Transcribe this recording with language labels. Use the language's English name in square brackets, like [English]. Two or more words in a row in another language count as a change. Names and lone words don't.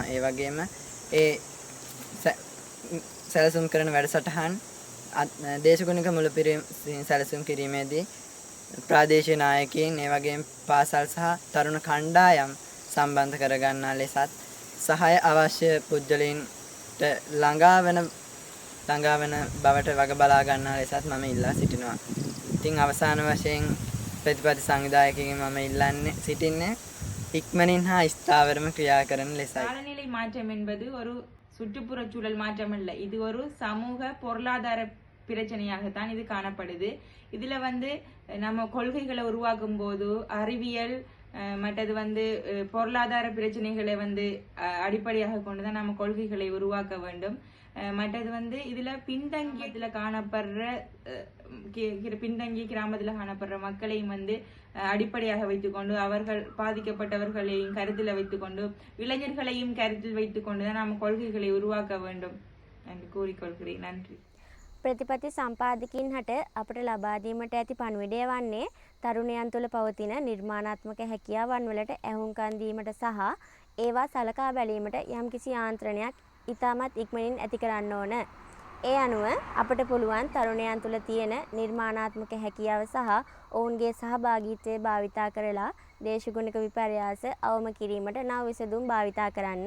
[Sinhala] ඒ වගේම ඒ සැලසුම් කරන වැඩසටහන් දේශගුණික මුලපිරීම සැලසුම් කිරීමේදී ප්‍රාදේශීය නායකයින්, ඒ වගේම පාසල් සහ තරුණ කණ්ඩායම් සම්බන්ධ කරගන්නා ලෙසත් සහාය අවශ්‍ය පුද්ගලයින්ට ළඟා වෙන ළඟා වෙන බවට වග බලා ගන්නා ලෙසත් මම ඉල්ලා සිටිනවා. ඉතින් අවසාන වශයෙන් ප්‍රතිපත්ති සංවිධායකගෙන් මම ඉල්ලන්නේ සිටින්නේ ඉක්මනින් හා ස්ථාවරම ක්‍රියා කරන ලෙසයි. [Tamil] காலநிலை மாற்றம் என்பது ஒரு சுற்றுப்புறச் சூழல் மாற்றம் அல்ல, இது ஒரு சமூக பொருளாதார பிரச்சனையாகத்தான் இது காணப்படுது. இதுல நம்ம கொள்கைகளை உருவாக்கும் போது அறிவியல் மற்றது பொருளாதார பிரச்சனைகளை அடிப்படையாக கொண்டுதான் நம்ம கொள்கைகளை உருவாக்க வேண்டும். மற்றது இதுல பின்தங்கியத்துல காணப்படுற பின்தங்கிய கிராமத்துல காணப்படுற மக்களையும் அடிப்படையாக வைத்துக்கொண்டு அவர்கள் பாதிக்கப்பட்டவர்களையும் கருத்தில் வைத்துக்கொண்டு இளைஞர்களையும் கருத்தில் வைத்துக்கொண்டுதான் நம்ம கொள்கைகளை உருவாக்க வேண்டும் என்று கூறிக்கொள்கிறேன். நன்றி. [Sinhala] ප්‍රතිපත්ති සම්පාදකින් හට අපට ලබා දීමට ඇති පණිවිඩය වන්නේ තරුණයන් තුළ පවතින නිර්මාණාත්මක හැකියාවන් වලට ඇහුම්කන් දීමට සහ ඒවා සලකා බැලීමට යම්කිසි ආන්ත්‍රණයක් ඉතාමත් ඉක්මනින් ඇති කරන්න ඕන. ඒ අනුව අපට පුළුවන් තරුණයන් තුළ තියෙන නිර්මාණාත්මක හැකියාව සහ ඔවුන්ගේ සහභාගීත්වය භාවිතා කරලා දේශගුණික විපර්යාස අවම කිරීමට නව විසඳුම් භාවිතා කරන්න.